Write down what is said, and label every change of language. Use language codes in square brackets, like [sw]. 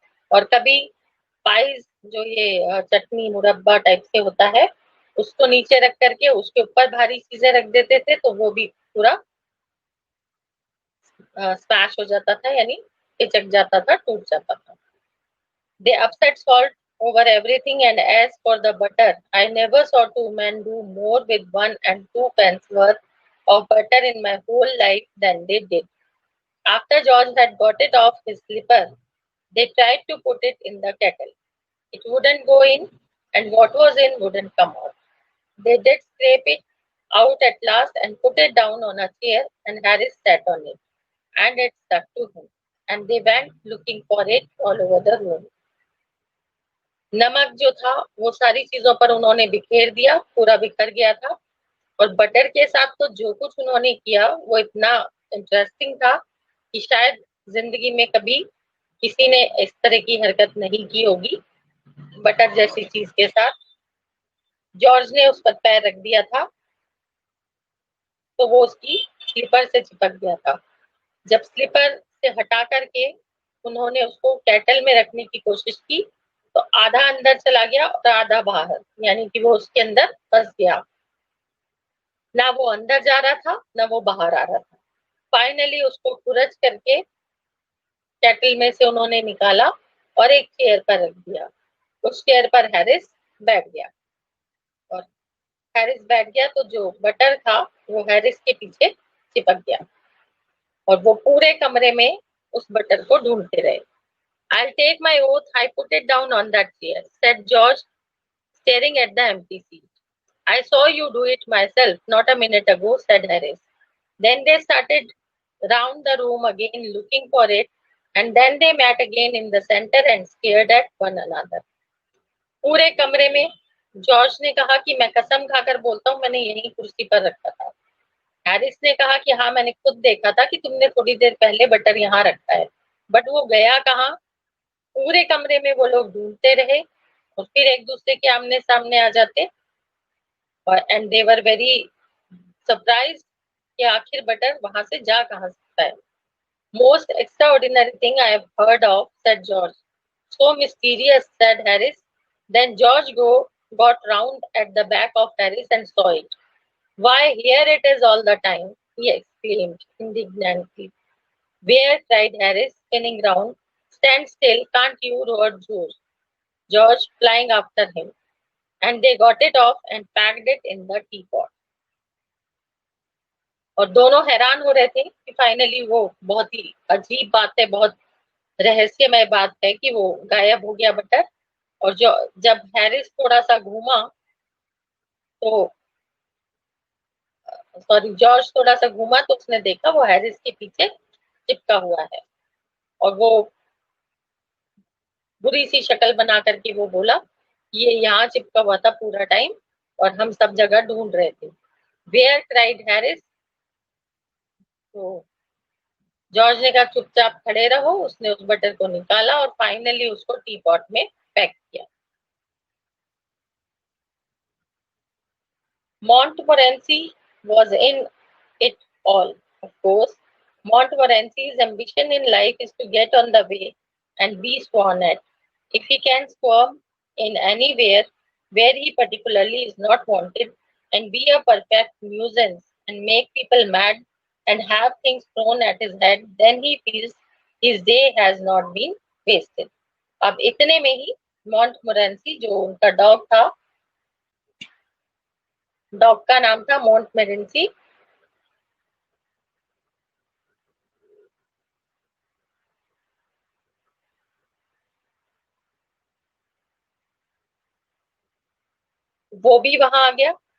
[hi] और कभी पाइस, जो ये चटनी मुरब्बा टाइप से होता है, उसको नीचे रख करके उसके ऊपर भारी चीजें रख देते थे, तो वो भी पूरा स्मैश हो जाता था, यानी पिचक जाता था, टूट जाता था. [en] They upset salt over everything, and as for the butter, I never saw two men do more with 1 and 2 pence worth of butter in my whole life than they did. After George had got it off his slipper, they tried to put it in the kettle. It wouldn't go in, and what was in wouldn't come out. They did scrape it out at last and put it down on a chair, and Harris sat on it, and it stuck to him. And they went looking for it all over the room. [hi] नमक जो था वो सारी चीजों पर उन्होंने बिखेर दिया, पूरा बिखर गया था. और बटर के साथ तो जो कुछ उन्होंने किया वो इतना इंटरेस्टिंग था कि शायद जिंदगी में कभी किसी ने इस तरह की हरकत नहीं की होगी बटर जैसी चीज के साथ. जॉर्ज ने उस पर पैर रख दिया था तो वो उसकी स्लीपर से चिपक गया था. जब स्लीपर से हटा करके उन्होंने उसको केटल में रखने की कोशिश की तो आधा अंदर चला गया और आधा बाहर, यानी कि वो उसके अंदर फंस गया. ना वो अंदर जा रहा था ना वो बाहर आ रहा था. फाइनली उसको खुरच करके केटल में से उन्होंने निकाला और एक चेयर पर रख दिया. उस चेयर पर हैरिस बैठ गया और हैरिस बैठ गया तो जो बटर था वो हैरिस के पीछे चिपक गया और वो पूरे कमरे में उस बटर को ढूंढते रहे. [en] I'll take my oath I put it down on that chair, said George, staring at the empty seat. I saw you do it myself not a minute ago, said Harris. Then they started round the room again looking for it, and then they met again in the center and stared at one another. [hi] पूरे कमरे में George ने कहा कि मैं कसम खाकर बोलता हूँ मैंने यही कुर्सी पर रखा था. हैरिस ने कहा कि हाँ मैंने खुद देखा था कि तुमने थोड़ी देर पहले बटर यहाँ रखा है, बट वो गया कहाँ. पूरे कमरे में वो लोग ढूंढते रहे और फिर एक दूसरे के आमने सामने आ जाते और [en] and they were very surprise [hi] कि आखिर बटर वहां से जा कहाँ सकता है. [en] Most extraordinary thing I have heard of, said George. So mysterious, said Harris. Then George got round at the back of Harris and saw it. Why, here it is all the time, he exclaimed indignantly. Where, cried Harris, spinning round. Stand still, can't you, roared George, flying after him. And they got it off and packed it in the teapot. [hi] और दोनों हैरान हो रहे थे कि finally वो बहुत ही अजीब बात है, बहुत रहस्यमय बात है कि वो गायब हो गया बटर. और जो जब हैरिस थोड़ा सा घूमा तो जॉर्ज थोड़ा सा घूमा तो उसने देखा वो हैरिस के पीछे चिपका हुआ है और वो बुरी सी शक्ल बना करके वो बोला ये यहाँ चिपका हुआ था पूरा टाइम और हम सब जगह ढूंढ रहे थे. [en] where, cried [hi] Harris. तो जॉर्ज ने कहा चुपचाप खड़े रहो. उसने उस बटर को निकाला और फाइनली उसको टी पॉट में पैक किया. [en] Montmorency was in it all, of course. Montmorency's ambition in life is to get on the way and be sworn at. If he can squirm in anywhere where he particularly is not wanted and be a perfect nuisance and make people mad and have things thrown at his head, then he feels his day has not been wasted. [hi] अब इतने में ही मॉन्टमोरेंसी जो उनका dog था, dog का नाम था मॉन्टमोरेंसी, वो भी वहां आ गया.